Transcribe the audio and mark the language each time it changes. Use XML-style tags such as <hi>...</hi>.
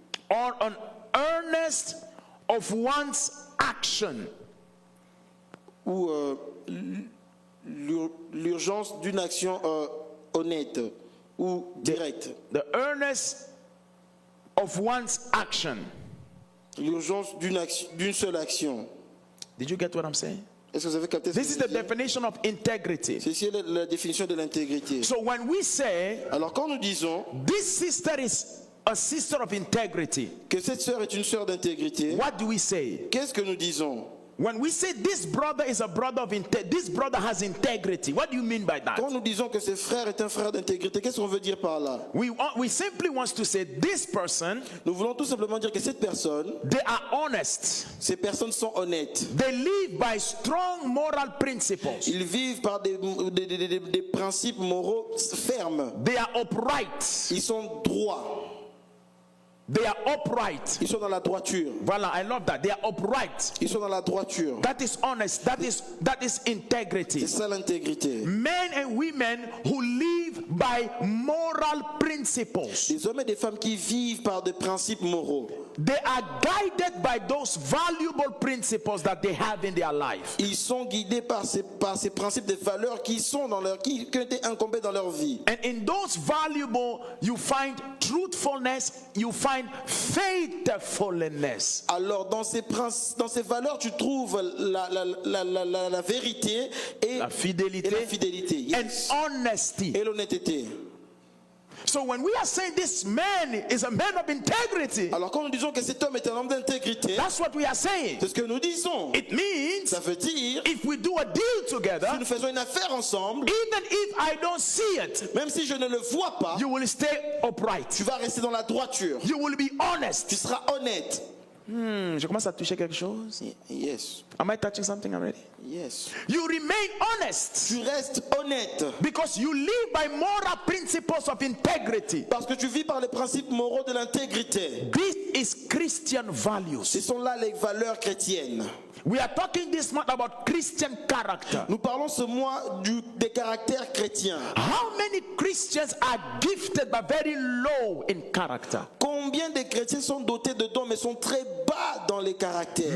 <en>Or an earnest of one's action.</en> <fr>Ou l'urgence d'une action honnête ou directe.</fr> <en>The earnest of one's action.</en> <fr>L'urgence d'une seule action.</fr> <en>Did you get what I'm saying?</en> <fr>Est-ce que vous avez capté ce que</fr> <en>This is</en> <fr>je</fr> <en>the</en> <fr>veux dire?</fr> <en>definition of integrity.</en> <fr>C'est la définition de l'intégrité.</fr> <en>So when we say</en> <fr>Alors quand nous disons</fr> <en>this sister is a sister of integrity,</en> <fr>que cette sœur est une sœur d'intégrité,</fr> <en>what do we say?</en> <fr>qu'est-ce que nous disons?</fr> <en>When we say this brother is a brother of this brother has integrity, what do you mean by that?</en> <fr>Quand nous disons que ce frère est un frère d'intégrité, qu'est-ce qu'on veut dire par là?</fr> <en>We simply want to say this person,</en> <fr>Nous voulons tout simplement dire que cette personne,</fr> <en>they are honest.</en> <fr>ces personnes sont honnêtes.</fr> <en>They live by strong moral principles.</en> <fr>Ils vivent par des principes moraux fermes.</fr> <en>They are upright.</en> <fr>Ils sont droits.</fr> <en>They are upright.</en> <fr>Ils sont dans la droiture.</fr> <en>Voilà, I love that. They are upright.</en> <fr>Ils sont dans la droiture.</fr> <en>That is honest. That is integrity.</en> <fr>C'est ça l'intégrité.</fr> <en>Men and women who live live by moral principles.</en> <fr>Des hommes et des femmes qui vivent par des principes moraux.</fr> <en>They are guided by those valuable principles that they have in their life.</en> <fr>Ils sont guidés par ces principes de valeurs qui ont été incombés dans leur vie.</fr> <en>And in those valuable, you find truthfulness, you find faithfulness.</en> <fr>Alors dans ces valeurs, tu trouves la vérité et La fidélité, et la fidélité. Yes.</fr> <en>and honesty.</en> <fr>Et l'honnêteté.</fr> <en>So when we are saying this man is a man of integrity,</en> <fr>Alors quand nous disons que cet homme est un homme d'intégrité,</fr> <en>that's what we are saying.</en> <fr>c'est ce que nous disons.</fr> <en>It means</en> <fr>Ça veut dire,</fr> <en>if we do a deal together,</en> <fr>si nous faisons une affaire ensemble,</fr> <en>even if I don't see it,</en> <fr>même si je ne le vois pas,</fr> <en>you will stay upright.</en> <fr>tu vas rester dans la droiture.</fr> <en>You will be</en> <fr>Tu</fr> <en>honest.</en> <fr>seras honnête. Je commence à toucher quelque chose.</fr> <en>Yes. Am I touching something already? Yes. You remain honest</en> <fr>Tu restes honnête</fr> <en>because you live by moral principles of integrity.</en> <fr>parce que tu vis par les principes moraux de l'intégrité.</fr> <en>This is Christian values.</en> <fr>Ce sont là les valeurs chrétiennes.</fr> <en>We are talking this month about Christian character.</en> <fr>Nous parlons ce mois des caractères chrétiens.</fr> <en>How many Christians are gifted but very low in character?</en> <fr>Combien de chrétiens sont dotés de dons mais sont très bas dans les caractères?</fr>